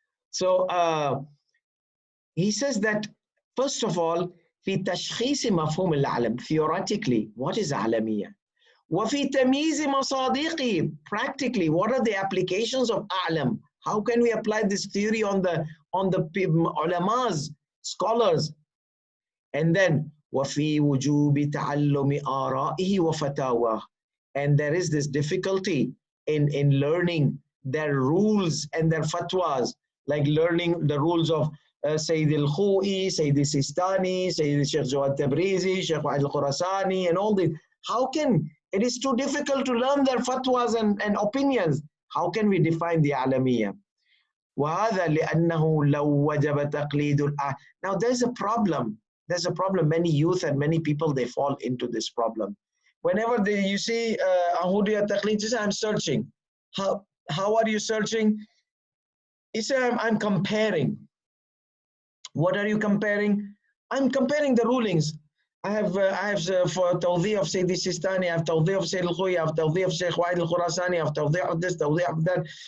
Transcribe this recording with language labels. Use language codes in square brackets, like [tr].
[en] So he says that, first of all, [ar] في تشخيص مفهوم العلم, [en] theoretically, what is علمية? [ar] وفي تمييز مصادقه, [en] practically, what are the applications of أعلم? How can we apply this theory on the ulamas, scholars? And then [ar] وفي وجوب تعلم آرائه وفتاواه. [en] And there is this difficulty in learning their rules and their fatwas, like learning the rules of Sayyid Alkhoei, Sayyid Sistani, Sayyid Sheikh Jawad Tabrizi, Sheikh Wa'id Al-Khurasani, and all this. How can, it is too difficult to learn their fatwas and opinions. How can we define the Alamiyya? [ar] وَهَذَا لِأَنَّهُ لَوْ وَجَبَ تَقْلِيدُ [en] Now there's a problem. There's a problem. Many youth and many people, they fall into this problem. Whenever you see Ahudiyya Taqleed, you say, I'm searching. How are you searching? He said, I'm comparing. What are you comparing? I'm comparing the rulings. I have for Tawdih of Sayyid Sistani, I have Tawdih of Sayyid Alkhoei, I have Tawdih of Sheikh Wa'id Al-Khurasani, I have Tawdih of this, Tawdih of that.